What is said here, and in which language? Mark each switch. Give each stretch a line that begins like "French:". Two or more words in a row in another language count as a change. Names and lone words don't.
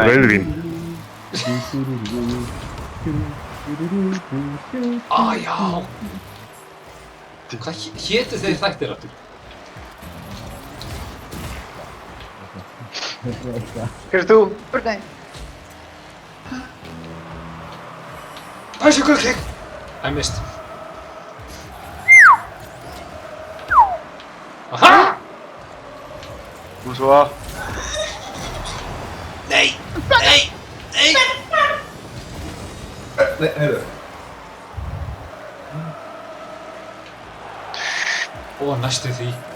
Icelandic: Rauðvín. Já. Hvað hétu þeir þættir aftur? Hver er þú? Nei.
English: Bicycle kick! I missed. Aha!
Icelandic: Og svo... Nei! Nei! Nei! Nei, heyrðu. Ó, næstu því.